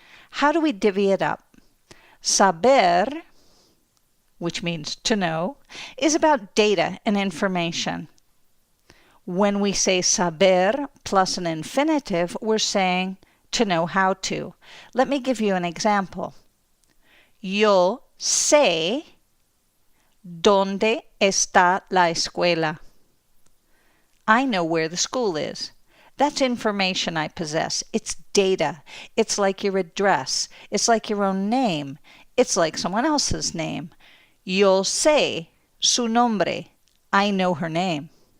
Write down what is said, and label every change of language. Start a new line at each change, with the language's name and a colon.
English: How do we divvy it up? Saber, which means to know, is about data and information. When we say saber plus an infinitive, we're saying to know how to. Let me give you an example.
Spanish: Yo sé dónde está la escuela.
English: I know where the school is. That's information I possess. It's data. It's like your address. It's like your own name. It's like someone else's name.
Spanish: Yo sé su nombre.
English: I know her name.